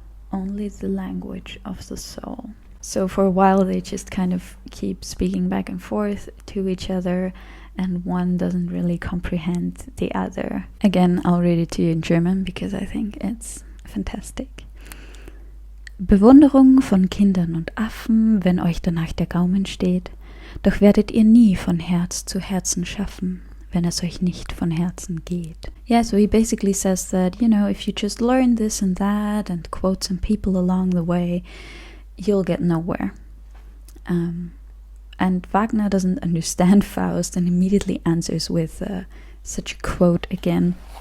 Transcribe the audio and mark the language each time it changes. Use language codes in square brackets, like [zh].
[en] Only the language of the soul." So for a while they just kind of keep speaking back and forth to each other, and one doesn't really comprehend the other. Again, I'll read it to you in German because I think it's fantastic. [de] "Bewunderung von Kindern und Affen, wenn euch danach der Gaumen steht, doch werdet ihr nie von Herz zu Herzen schaffen, wenn es euch nicht von Herzen geht." [en] Yeah, so he basically says that, you know, if you just learn this and that and quote some people along the way, you'll get nowhere. And Wagner doesn't understand Faust and immediately answers with such a quote again.